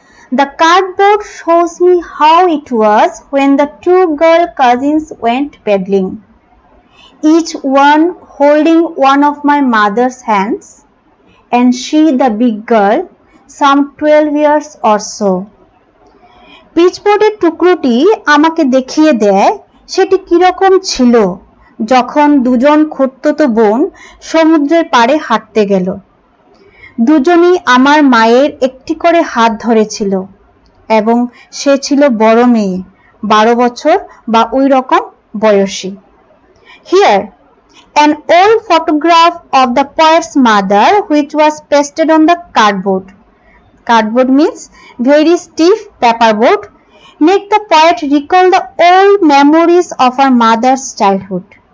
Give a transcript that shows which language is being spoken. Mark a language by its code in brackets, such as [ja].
[en] The cardboard shows me how it was when the two girl cousins went paddling, each one holding one of my mother's hands, and she, the big girl, some 12 years or so. [bn] পিচবোর্ডের টুকরোটি আমাকে দেখিয়ে দেয় সেটি কিরকম ছিল যখন দুজন খুঁড়তুতো বোন সমুদ্রের পাড়ে হাঁটতে গেল। দুজনই আমার মায়ের একটি করে হাত ধরেছিল এবং সে ছিল বড় মেয়ে, 12 বছর বা ওই রকম বয়সী। [en] Here, an old photograph of the poet's mother which was pasted on the cardboard. Cardboard means very stiff paperboard. Make the poet recall the old memories of her mother's childhood.